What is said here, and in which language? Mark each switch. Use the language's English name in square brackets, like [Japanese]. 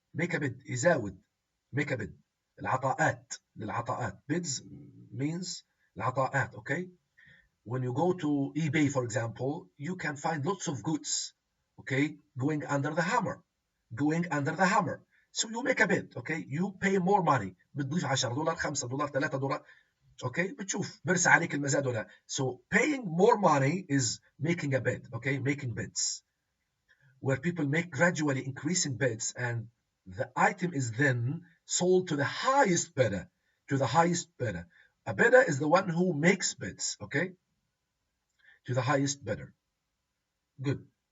[English] Make a bid. يزاود. Make a bid. [Arabic] العطاءات للعطاءات. [English] Bids means العطاءات. Okay. When you go to eBay, for example, you can find lots of goods, okay, going under the hammer, going under the hammer. So you make a bid, okay, you pay more money. [Arabic] بتضيف $10 $5 $3, okay, بتشوف برسى عليك المزاد ولا. [English] So paying more money is making a bid, okay, making bids, where people make gradually increasing bids, and the item is then sold to the highest bidder, to the highest bidder. A bidder is the one who makes bids, okay, to the highest bidder. Good.